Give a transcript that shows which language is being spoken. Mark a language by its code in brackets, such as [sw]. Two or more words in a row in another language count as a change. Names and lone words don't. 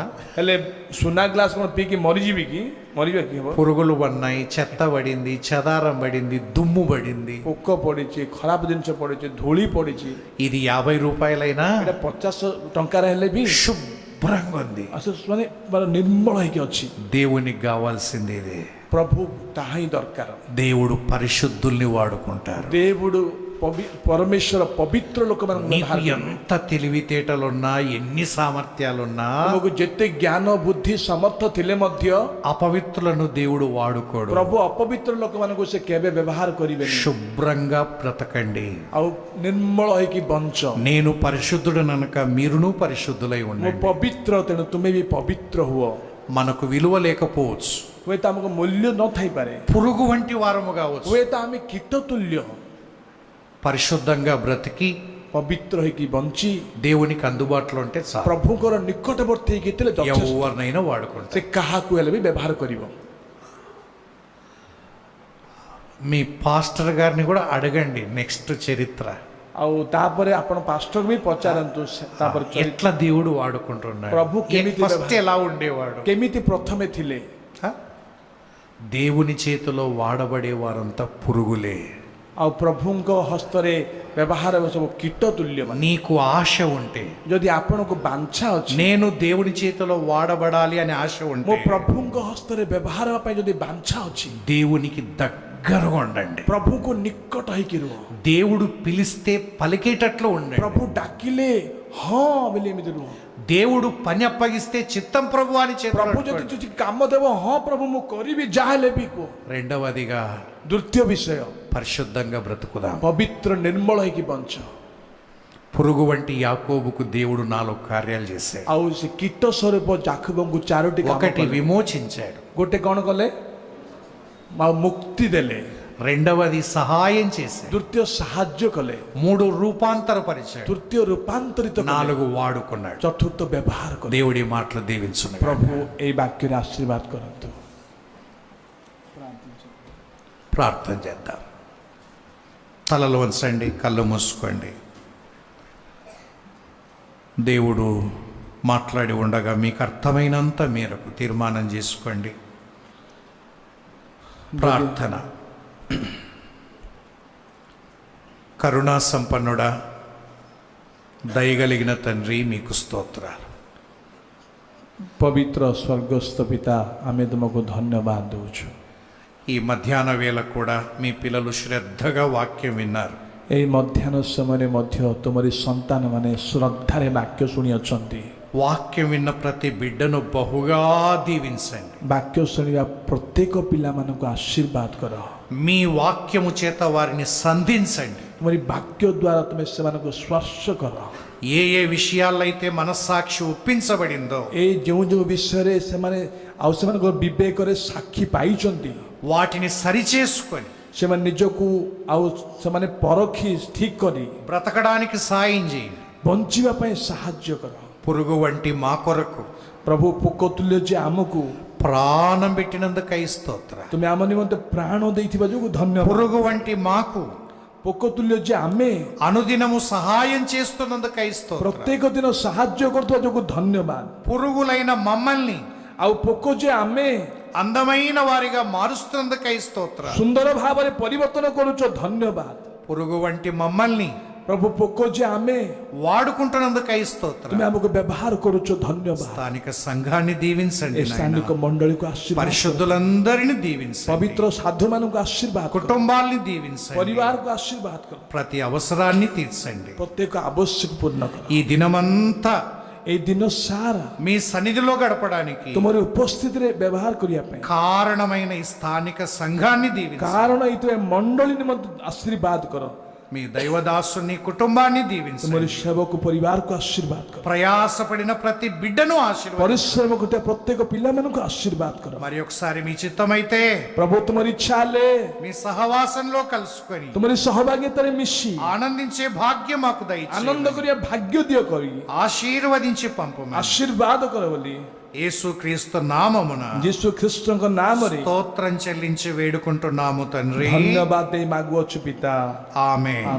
[or] ହେଲେ ସୁନା ଗ୍ଲାସ୍ କଣ ପିଇକି ମରିଯିବି କି? ମରିବା କି ହବ? [te] పురుగులు పడినాయి, చెత్త పడింది, చెదారం పడింది, దుమ్ము పడింది. [or] ପୋକ ପଡିଛି, ଖରାପ ଜିନିଷ ପଡିଛି, ଧୂଳି ପଡିଛି। [te] ఇది 50 రూపాయలైనా [or] ଏଇଟା 50 ଟଙ୍କାର ହେଲେ ବି [te] శుభ్రంగా ఉంది. [or] ମାନେ ନିର୍ମଳ ହେଇକି ଅଛି। [te] దేవునికి కావాల్సింది ఇదే. [or] ପ୍ରଭୁ ତାହା ହିଁ ଦରକାର। [te] దేవుడు పరిశుద్ధుల్ని వాడుకుంటారు. [or] దేవుడు ପରମେଶ୍ୱର ପବିତ୍ର ଲୋକମାନଙ୍କୁ [te] నీకు [or] ବ୍ୟବହାର କରନ୍ତି। [te] ఎంత తెలివితేటలున్నా, ఎన్ని సామర్థ్యాలున్నా, [or] ତୁମକୁ ଯେତେ ଜ୍ଞାନ ବୁଦ୍ଧି ସମର୍ଥ ଥିଲେ ମଧ୍ୟ [te] అపవిత్రులను దేవుడు వాడుకోడు. [or] ପ୍ରଭୁ ଅପବିତ୍ର ଲୋକମାନଙ୍କୁ ସେ କେବେ ବ୍ୟବହାର କରିବେନି। [te] శుభ్రంగా బ్రతకండి. [or] ଆଉ ନିର୍ମଳ ହେଇକି ବଞ୍ଚ। [te] నేను పరిశుద్ధుడనక మీరును పరిశుద్ధులై [or] ମୁଁ [te] ఉండండి. [or] ପବିତ୍ର, ତେଣୁ ତୁମେ ବି ପବିତ୍ର ହୁଅ। [te] మనకు విలువ లేకపోవచ్చు, [or] ହୁଏତ ଆମକୁ ମୂଲ୍ୟ ନଥାଇପାରେ, [te] పురుగు వంటి వారము కావచ్చు. [or] ହୁଏତ ଆମେ କୀଟ ତୁଲ୍ୟ, [te] పరిశుద్ధంగా బ్రతికి [or] ପବିତ୍ର ହେଇକି ବଞ୍ଚି [te] దేవునికి అందుబాటులో ఉంటే చాలు. [or] ପ୍ରଭୁଙ୍କର ନିକଟବର୍ତ୍ତୀ ହେଇକି ଥିଲେ ଯଥେଷ୍ଟ। [te] ఎవరినైనా వాడుకుంటారు. [or] ସେ କାହାକୁ ହେଲେ ବି ବ୍ୟବହାର କରିବ। [te] మీ పాస్టర్ గారిని కూడా అడగండి నెక్స్ట్ చరిత్ర, [or] ଆଉ ତାପରେ ଆପଣ ପାଷ୍ଟର ବି ପଚାରନ୍ତୁ ତାପରେ [te] ఎట్లా దేవుడు వాడుకుంటున్నాడు, [or] ପ୍ରଭୁ କେମିତି [te] ఫస్ట్ ఎలా ఉండేవాడు. [or] କେମିତି ପ୍ରଥମେ ଥିଲେ। [te] దేవుని చేతిలో వాడబడే వారంతా పురుగులే. [or] ଆଉ ପ୍ରଭୁଙ୍କ ହସ୍ତରେ ବ୍ୟବହାର ସବୁ କୀଟ ତୁଲ୍ୟ। [te] నీకు ఆశ ఉంటే, [or] ଯଦି ଆପଣଙ୍କୁ ବାଞ୍ଛା ଅଛି, [te] నేను దేవుని చేతిలో వాడబడాలి అనే ఆశ [or] ମୋ [te] ఉంటే, [or] ପ୍ରଭୁଙ୍କ ହସ୍ତରେ ବ୍ୟବହାର ହେବା ପାଇଁ ଯଦି ବାଞ୍ଛା ଅଛି, [te] దేవునికి దగ్గరగా ఉండండి. [or] ପ୍ରଭୁଙ୍କୁ ନିକଟ ହେଇକି ରୁହ। [te] దేవుడు పిలిస్తే పలికేటట్లు ఉండండి. [or] ପ୍ରଭୁ ଡାକିଲେ ହଁ ବୋଲି ଏମିତି ରୁହ। [te] దేవుడు పని అప్పగిస్తే చిత్తం ప్రభు అని [or] ପ୍ରଭୁ ଯଦି [te] చెప్పాడు. [or] କିଛି କାମ ଦେବ, ହଁ ପ୍ରଭୁ ମୁଁ କରିବି ଯାହା ହେଲେ ବି କୁହ। [te] రెండవదిగా [or] ଦ୍ୱିତୀୟ ବିଷୟ, [te] పరిశుద్ధంగా బ్రతుకుదాం. [or] ପବିତ୍ର ନିର୍ମଳ ହେଇକି ବଞ୍ଚ। [te] పురుగు వంటి యాకోబుకు దేవుడు 4 కార్యాలు చేశాడు. [or] ଆଉ ସେ କୀଟ ସ୍ୱରୂପ ଯାକୋବଙ୍କୁ 4ଟି କାମ [te] ఒకటి [or] କଲେ। [te] విమోచించాడు, [or] ଗୋଟେ କ'ଣ କଲେ? ଆଉ ମୁକ୍ତି ଦେଲେ। [te] రెండవది సహాయం చేశాడు, [or] ଦ୍ୱିତୀୟ ସାହାଯ୍ୟ କଲେ। [te] 3 రూపాంతరపరిచాడు, [or] ତୃତୀୟ ରୂପାନ୍ତରିତ କଲେ। [te] 4 వాడుకున్నాడు. [or] ଚତୁର୍ଥ ବ୍ୟବହାର କଲେ। [te] దేవుడి మాటలు దీవించును. [or] ପ୍ରଭୁ ଏଇ ବାକ୍ୟରେ ଆଶୀର୍ବାଦ କରନ୍ତୁ। [te] ప్రార్థన చేద్దాం. తలలు వంచండి, కళ్ళు మూసుకోండి. దేవుడు మాట్లాడి ఉండగా మీకు అర్థమైనంత మేరకు తీర్మానం చేసుకోండి. ప్రార్థన. కరుణా సంపన్నుడా, దయగలిగిన తండ్రి, మీకు స్తోత్రాలు. [or] ପବିତ୍ର ସ୍ୱର୍ଗସ୍ଥ ପିତା, ଆମେ ତୁମକୁ ଧନ୍ୟବାଦ ଦେଉଛୁ। [te] ఈ మధ్యాహ్న వేళ కూడా మీ పిల్లలు శ్రద్ధగా వాక్యం విన్నారు. [or] ଏଇ ମଧ୍ୟାହ୍ନ ସମୟରେ ମଧ୍ୟ ତୁମରି ସନ୍ତାନମାନେ ଶ୍ରଦ୍ଧାରେ ବାକ୍ୟ ଶୁଣିଅଛନ୍ତି। [te] వాక్యం విన్న ప్రతి బిడ్డను బహుగా దీవించండి. [or] ବାକ୍ୟ ଶୁଣିବା ପ୍ରତ୍ୟେକ ପିଲାମାନଙ୍କୁ ଆଶୀର୍ବାଦ କର. [te] మీ వాక్యము చేత వారిని సంధించండి. [or] ତୁମରି ବାକ୍ୟ ଦ୍ୱାରା ତୁମେ ସେମାନଙ୍କୁ ସ୍ପର୍ଶ କର. [te] ఏ ఏ విషయాలైతే మనస్సాక్షి ఒప్పించబడిందో [or] ଏ ଯେଉଁ ଯେଉଁ ବିଷୟରେ ସେମାନେ ଆଉ ସେମାନଙ୍କ ବିବେକରେ ସାକ୍ଷୀ ପାଇଛନ୍ତି [te] వాటిని సరిచేసుకొని [or] ସେମାନେ ନିଜକୁ ଆଉ ସେମାନେ ପରଖି ଠିକ୍ କରି [te] బ్రతకడానికి సాయం చేయండి. [or] ବଞ୍ଚିବା ପାଇଁ ସାହାଯ୍ୟ କର. [te] పురుగు వంటి మా కొరకు [or] ପ୍ରଭୁ ପୋକ ତୁଲ୍ୟ ଯେ ଆମକୁ [te] ప్రాణం పెట్టినందుకై స్తోత్ర. [or] ତୁମେ ଆମ ନିମନ୍ତେ ପ୍ରାଣ ଦେଇଥିବା ଯୋଗୁଁ ଧନ୍ୟବାଦ. [te] పురుగు వంటి మాకు [or] ପୋକ ତୁଲ୍ୟ ଯେ ଆମେ [te] అనుదినము సహాయం చేస్తున్నందుకై స్తోత్ర. [or] ପ୍ରତ୍ୟେକ ଦିନ ସାହାଯ୍ୟ କରୁଥିବା ଯୋଗୁଁ ଧନ୍ୟବାଦ. [te] పురుగులైన మమ్మల్ని [or] ଆଉ ପୋକ ଯେ ଆମେ [te] అందమైన వారిగా మారుస్తున్నందుకై స్తోత్ర. [or] ସୁନ୍ଦର ଭାବରେ ପରିବର୍ତ୍ତନ କରୁଛ ଧନ୍ୟବାଦ. [te] పురుగు వంటి మమ్మల్ని [or] ପ୍ରଭୁ ପୋକ ଯେ ଆମେ [te] వాడుకుంటున్నందుకై స్తోత్ర. [or] ତୁମେ ଆମକୁ ବ୍ୟବହାର କରୁଛ ଧନ୍ୟବାଦ. [te] స్థానిక సంఘాన్ని దీవించండి [or] ଏ ସ୍ଥାନିକ [te] నాయనా. [or] ମଣ୍ଡଳୀକୁ ଆଶୀର୍ବାଦ, [te] పరిశుద్ధులందరిని దీవించండి. [or] ପବିତ୍ର ସାଧୁମାନଙ୍କୁ ଆଶୀର୍ବାଦ କର, [te] కుటుంబాల్ని దీవించండి. [or] ପରିବାରକୁ ଆଶୀର୍ବାଦ କର, [te] ప్రతి అవసరాన్ని తీర్చండి. [or] ପ୍ରତ୍ୟେକ ଆବଶ୍ୟକ ପୂର୍ଣ୍ଣ କର. [te] ఈ దినమంతా [or] ଏଇ ଦିନ ସାରା [te] మీ సన్నిధిలో గడపడానికి [or] ତୁମର ଉପସ୍ଥିତିରେ ବ୍ୟବହାର କରିବା ପାଇଁ [te] కారణమైన ఈ స్థానిక సంఘాన్ని దీవించండి. [or] କାରଣ ଏଇଥିରେ ମଣ୍ଡଳୀ ନିମନ୍ତେ ଆଶୀର୍ବାଦ କର. [te] మీ దైవదాసుని కుటుంబాన్ని [or] ତୁମରି [te] దీవించండి. [or] ସେବକ ପରିବାରକୁ ଆଶୀର୍ବାଦ କର. [te] ప్రయాసపడిన ప్రతి బిడ్డను ఆశీర్వాద. [or] ପରିଶ୍ରମ କରୁଥିବା ପ୍ରତ୍ୟେକ పిల్లମାନଙ୍କୁ ఆశీర్ବାଦ కర. [te] మరి ఒకసారి మీ చిత్తమైతే [or] ପ୍ରଭୁ ତୁମର ଇଚ୍ଛା ହେଲେ [te] మీ సహవాసంలో కలుసుకొని [or] ତୁମରି ସହଭାଗିତାରେ ମିଶି [te] ఆనందించే భాగ్యం మాకు [or] ଆନନ୍ଦ [te] దయచేయండి. [or] କରିବା ଭାଗ୍ୟ ଦିଅ କରି [te] ఆశీర్వదించి పంపమని [or] ଆଶୀର୍ବାଦ କର ବୋଲି [te] యేసుక్రీస్తు నామమున [or] ଯୀଶୁ ଖ୍ରୀଷ୍ଟଙ୍କ ନାମରେ [te] స్తోత్రం చెల్లించి వేడుకుంటున్నాము తండ్రి. [or] ଧନ୍ୟବାଦ ଦେଇ ମାଗୁଅଛୁ ପିତା. [te] ఆమేన్.